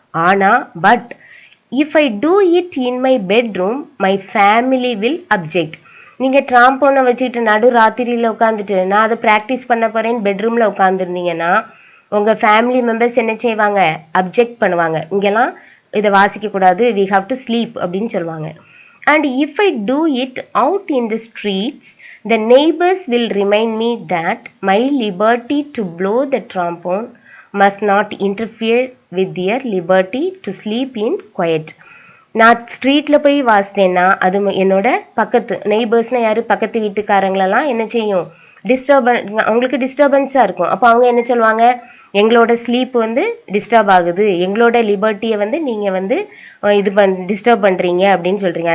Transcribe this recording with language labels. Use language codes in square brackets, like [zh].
[ta] ஆனால் [en] But if I do it in my bedroom, my family will object. [ta] நீங்கள் ட்ராம்போனை வச்சுக்கிட்டு நடு ராத்திரியில் உட்காந்துட்டு நான் அதை ப்ராக்டிஸ் பண்ண போகிறேன்னு பெட்ரூமில் உட்காந்துருந்தீங்கன்னா உங்கள் ஃபேமிலி மெம்பர்ஸ் என்ன செய்வாங்க? அப்ஜெக்ட் பண்ணுவாங்க. இங்கெல்லாம் இதை வாசிக்கக்கூடாது, [en] we have to sleep [ta] அப்படின்னு சொல்லுவாங்க. [en] And if I do it out in the streets, the neighbors will remind me that my liberty to blow the trombone must not interfere with their liberty to sleep in quiet. [ta] நான் ஸ்ட்ரீட்டில் போய் வாசித்தேன்னா அது என்னோட பக்கத்து நெய்பர்ஸ்னால் யார்? பக்கத்து வீட்டுக்காரங்களெல்லாம் என்ன செய்யும்? அவங்களுக்கு டிஸ்டர்பன்ஸாக இருக்கும். அப்போ அவங்க என்ன சொல்லுவாங்க? எங்களோட ஸ்லீப் வந்து டிஸ்டர்ப் ஆகுது, எங்களோட லிபர்ட்டியை வந்து நீங்கள் வந்து டிஸ்டர்ப் பண்ணுறீங்க அப்படின்னு சொல்கிறீங்க.